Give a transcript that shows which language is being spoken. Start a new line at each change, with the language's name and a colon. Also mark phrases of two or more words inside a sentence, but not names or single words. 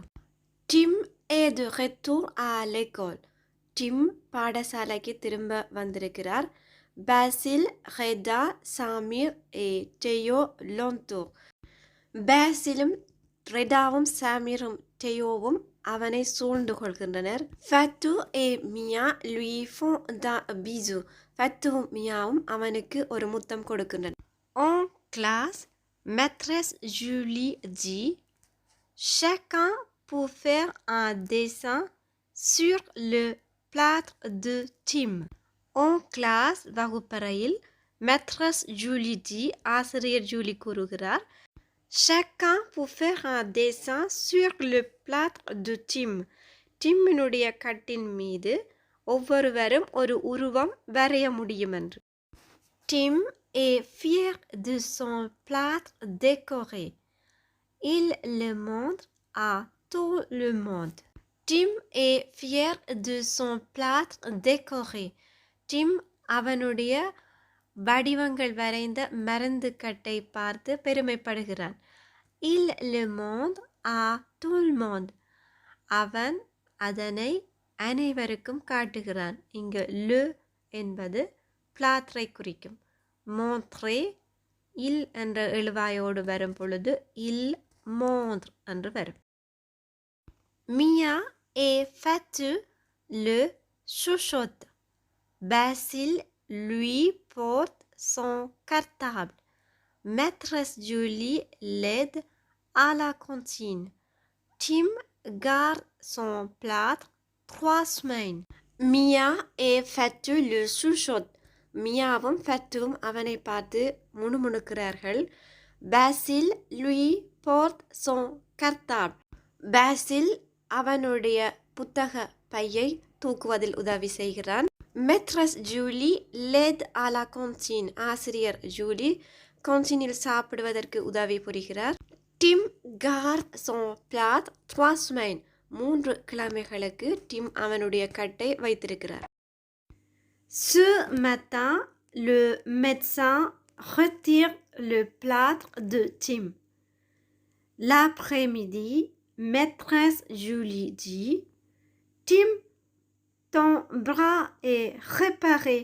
French: Tim est de retour à l'école.
Tamil: Tim பாடசாலைக்கு திரும்ப வந்திருக்கிறார்.
French: Basile, Reda, Samir et Théo l'entourent.
Tamil: பாசிலும் ரெடாவும் சாமிரும் டெயோவும் அவனை சூழ்ந்து கொள்கின்றனர்.
French: ஃபத்து et Mia lui font des bisous.
Tamil: ஃபத்துவும் மியாவும் அவனுக்கு ஒரு முத்தம் கொடுக்கின்றனர்.
French: En classe, maîtresse Julie dit: Chacun peut faire un dessin sur le plâtre de Tim. En classe, வகுப்பறையில் maîtresse Julie dit,
Tamil: ஆசிரியர் ஜூலி கூறுகிறார்,
French: Chacun peut faire un dessin sur le plâtre de Tim.
Tamil: டிம்மினுடைய கட்டின் மீது ஒவ்வொருவரும் ஒரு உருவம் வரைய முடியும் என்று.
French: Tim est fier de son plâtre décoré. Il le montre à tout le monde. Tim est fier de son plâtre décoré.
Tamil: Tim அவனுடைய வடிவங்கள் வரைந்த மருந்து கட்டை பார்த்து பெருமைப்படுகிறான்.
French: Il le montre à tout le monde.
Tamil: அவன் அதனை அனைவருக்கும் காட்டுகிறான். இங்கு le என்பது பிளாத்ரை குறிக்கும்.
French: montrer il
Tamil: என்ற எழுவாயோடு வரும் பொழுது
French: il montre
Tamil: என்று வரும்.
French: Mia et Fatou le chuchotent. Basile lui porte son cartable. Maîtresse Julie l'aide à la cantine. Tim garde son plâtre 3 semaines. Mia et Fatou le chuchotent.
Tamil: மியாவும் ஃபத்துவும் அவனை பார்த்து முணுமுணுக்கிறார்கள்.
French: பாசில் lui porte son cartable.
Tamil: பாசில் அவனுடைய புத்தக பையை தூக்குவதில் உதவி செய்கிறான்.
French: Maîtresse Julie l'aide à la cantine.
Tamil: ஆசிரியர் ஜூலி கான்டீனில் சாப்பிடுவதற்கு உதவி புரிகிறார்.
French: Tim garde son plâtre 3 semaines.
Tamil: 3 கிழமைகளுக்கு டிம் அவனுடைய கட்டை வைத்திருக்கிறார்.
French: Ce matin, le médecin retire le plâtre de Tim. L'après-midi, maîtresse Julie dit: Tim, ton bras est réparé.